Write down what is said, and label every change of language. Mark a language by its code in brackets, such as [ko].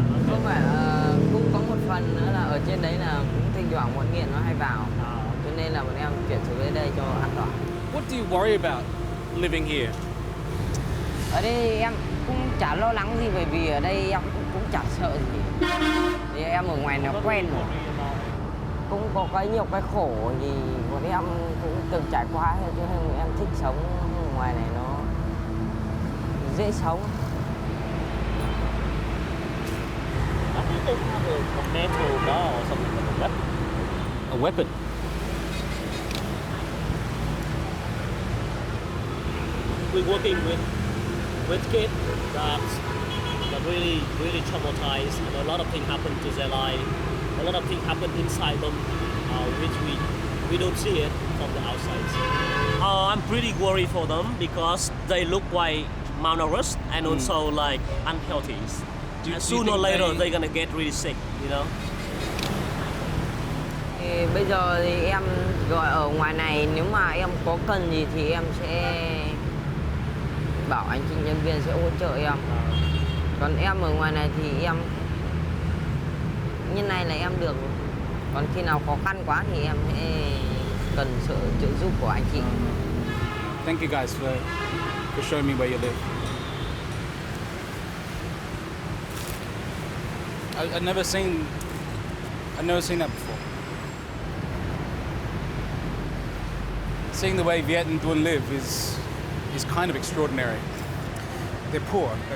[vi] Không phải cũng có một phần nữa là ở trên đấy là cũng thỉnh thoảng bọn nghiện nó hay vào. Cho nên là bọn em chuyển xuống đến đây cho an toàn. [en] What do you worry about living here? [vi] Ở đây em cũng chả lo lắng gì bởi vì ở đây em cũng chả sợ gì. Thì em ở ngoài nó quen rồi. Cũng có nhiều cái khổ thì bọn em cũng từng trải qua hết cho nên em thích sống ở ngoài này nó dễ sống. [en] A metal bar or something like that. A weapon. We're working with kids that really traumatized, and a lot of things happen to their life. A lot of things happen inside them, which we don't see it from the outside. I'm pretty worried for them because they look quite malnourished and also like unhealthy. And sooner or later they're gonna get really sick, you know. [vi] Thì bây giờ thì em gọi ở ngoài này, nếu mà em có cần gì thì em sẽ bảo anh chị nhân viên sẽ hỗ trợ em. Còn em ở ngoài này thì em như này là em được. Còn khi nào khó khăn quá thì em sẽ cần sự trợ giúp của anh chị. [en] Thank you guys for showing me where you live. I've never seen that before. Seeing the way Viet and Duong live is kind of extraordinary. They're poor.